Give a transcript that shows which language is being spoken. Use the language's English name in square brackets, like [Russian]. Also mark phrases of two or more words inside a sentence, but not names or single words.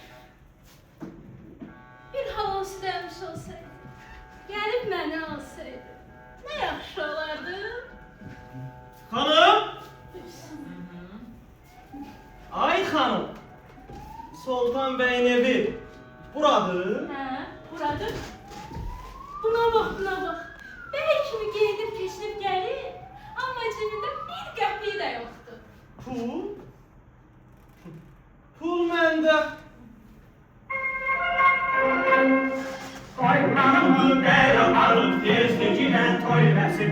[Turkish] Bir hava silahmış olsaydı, gelip beni alsaydı, [Azerbaijani] ne yaxşı olardı? [Turkish] Hanım! Buyursun. [Azerbaijani] Ay hanım! Sultan Bey'in evi buradır. Hə, buradır. Buna bax, buna bax. Bəy kimi geyinib keçinib gəlir, amma cibində bir qəpik də yoxdur. Pul? Pul məndə. Qoy xanımı bəy aparıb tezliklə toy eləsin.